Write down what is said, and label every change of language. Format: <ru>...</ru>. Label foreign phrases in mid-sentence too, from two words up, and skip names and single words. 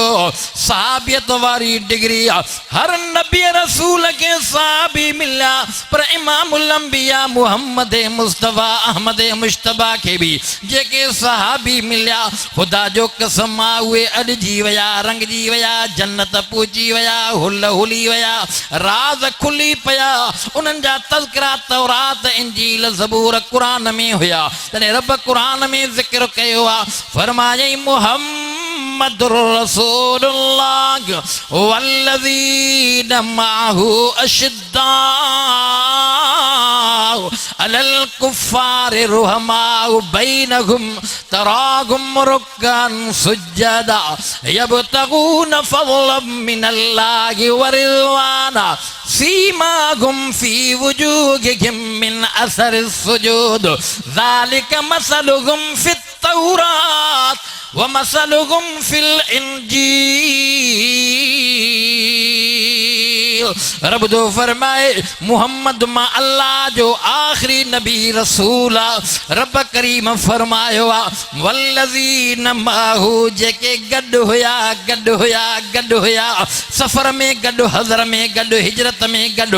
<sd>सहाबियत वारी डिग्री, हर नबी रसूल खे सहाबी मिलिया, पर इमामुल अंबिया मुहम्मद मुस्तफ़ा अहमद मुश्तबा खे बि जेके सहाबी मिलिया, ख़ुदा जो कसम आहे उहे अॾिजी विया, रंगजी विया, जन्नत पहुची विया, हुल हुली विया, राज़ खुली पिया। उन्हनि जा तज़किरा तौरात, इंजील, ज़बूर क़ुरान में हुया। तॾहिं रब क़ुरान में ज़िक्र कयो आहे,</sd> <ar>फरमायई محمد رسول الله والذين معه أشداء على الكفار رحماء بينهم تراهم ركعا سجدا يبتغون فضلا من الله ورضوانا سيماهم في وجوههم من أثر السجود ذلك مثلهم في التوراة ومثلهم في الإنجيل.</ar> <sd>रब जो फरमाए मुहम्मद मां अल्लाह जो आखिरी नबी रसूल आहे। रब करीम फरमायो आहे,</sd> <ar>والذين معه</ar> <sd>जेके गॾु हुया, गॾु हुया, गॾु हुया, सफ़र में गॾु, हज़र में गॾु, हिजरत में गॾु।</sd>